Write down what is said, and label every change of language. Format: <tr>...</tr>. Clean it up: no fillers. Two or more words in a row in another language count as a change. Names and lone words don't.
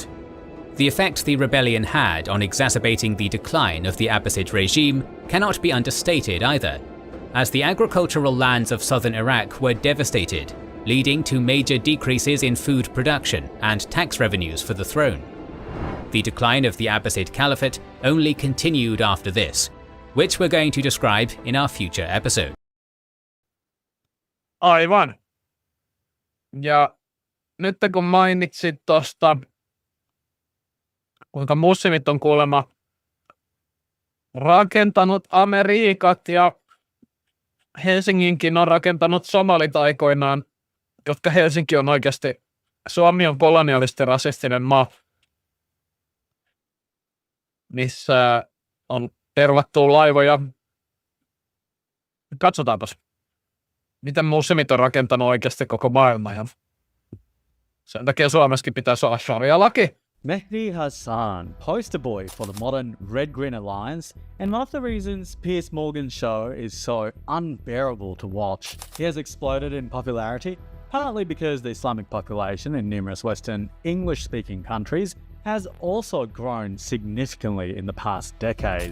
<en>The effect the rebellion had on exacerbating the decline of the Abbasid regime cannot be understated either, as the agricultural lands of southern Iraq were devastated, leading to major decreases in food production and tax revenues for the throne. The decline of the Abbasid Caliphate only continued after this, which we're going to describe in our future episode.</en> <fi>Aivan. Ja nyt kun mainitsit tuosta, kuinka muslimit on kuulemma rakentanut Amerikat ja Helsinginkin on rakentanut somalit aikoinaan, jotka Helsinki on oikeasti, Suomi on kolonialisti rasistinen maa, missä on tervattua laivoja. Katsotaanpas, miten muslimit on rakentanut oikeasti koko maailman. Ja sen takia Suomessakin pitäisi olla sharia-laki.</fi> <en>Mehdi Hasan, poster boy for the modern Red-Green Alliance, and one of the reasons Piers Morgan's show is so unbearable to watch. He has exploded in popularity, partly because the Islamic population in numerous Western English-speaking countries has also grown significantly in the past decade.</en>